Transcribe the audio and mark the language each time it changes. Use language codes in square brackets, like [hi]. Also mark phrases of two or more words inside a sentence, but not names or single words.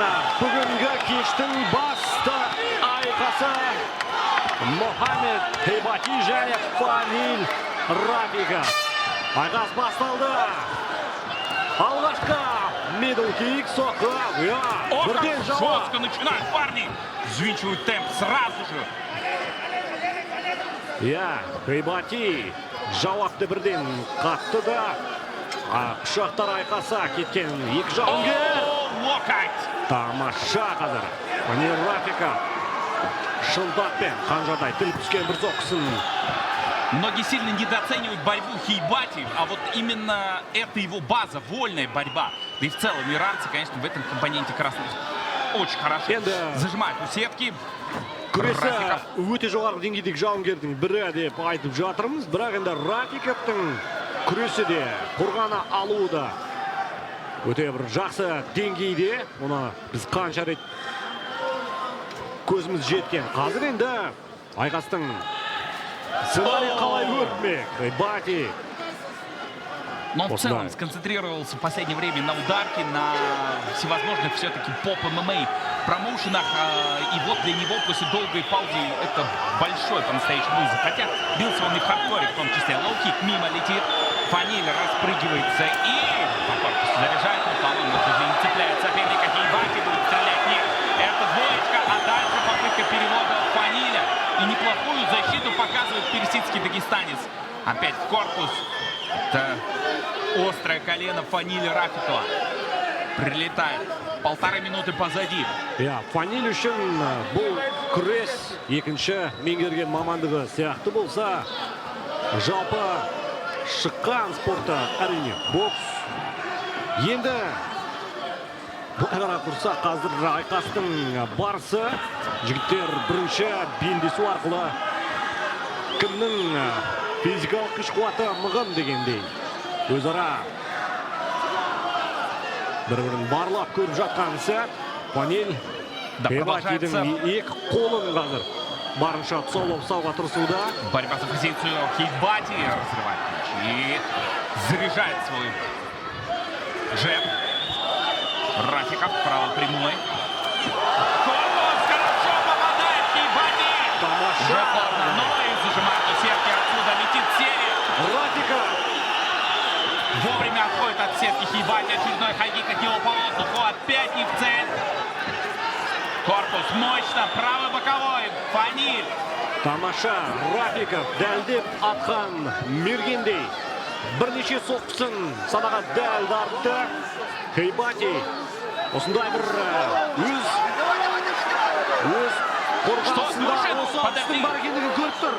[kk] Бүгінгі кештің басты айқасы Мохаммед Хейбати және Фаниль Рафиков. Айқас басталды. Алғашқы [en] middle kick [kk] соққы. Бірден жауап. [ru] Жестко начинают парни. Взвинчивают темп сразу же. [kk] Хейбати жауапты бірден қатты да. Құшақтар айқаса кеткен екі жауынгер. Локоть. Тамаша қазір. Фаниль Рафиков шынтақпен қанжардай тіліп түскен бір соққысын. [ru] Многие сильно недооценивают борьбу Хейбати, а вот именно это его база, вольная борьба. Да и в целом иранцы, конечно, в этом компоненте красных очень хорошо зажимают у сетки. [kk] Күресі өте жоғарғы деңгейдегі жауынгердің бірі деп айтып жатырмыз. Бірақ енді Рафиковтың күресі де, қорғаны алуы да өте бір жақсы деңгейде. Оны біз қанша рет көзіміз жеткен. Қазір енді айқастың сценарий қалай өртмек? Хейбати. [ru] Но в целом сконцентрировался в последнее время на ударке, на всевозможных все-таки поп-ММА промоушенах. И вот для него после долгой паузы это большой по-настоящему вызов. Хотя бился он и в хардкоре, в том числе. Лоу-кик мимо летит. Фаниль распрыгивается и по корпусу заряжает. По-моему, уже не цепляет соперника. Хейбати будет стрелять. Нет, это двоечка, а дальше попытка перевода Фаниля. И неплохую защиту показывает персидский дагестанец. Опять в корпус. Это острое колено Фаниля Рафикова. Прилетает. 1,5 минуты позади. [kk] Фаниль үшін бұл күрес екінші меңгерген мамандығы сияқты болса, жалпы шыққан спорты әрине бокс. Енді бұқара тұрса қазір айқастың барысы. Жігіттер бірінші белдесу арқылы кімнің физикалық күш қуаты мығым дегендей өзара бір-бірін барлап көріп жатқан сәт. Фаниль Хейбатидің екі қолын қазір барынша тұсаулап ұстауға тырысуда. [ru] Борьба за позицию. Хейбати разрывает мяч и заряжает свой джеб. Рафиков правой прямой. Корпус хорошо попадает Хейбати. Уже сложно, но и зажимает у сетки. Отсюда летит серия. Рафиков вовремя отходит от сетки Хейбати. Очередной хайкик от него по воздуху. Опять не в цель. Корпус мощно. Правый боковой. Фаниль. [kk] Тамаша. Рафиков дәлдеп атқан мергендей. Бірнеше соққысын санаға дәл дарытты. Хейбати осындай бір өз қорғанысында осы атыстың бар екендігін көріп тұр.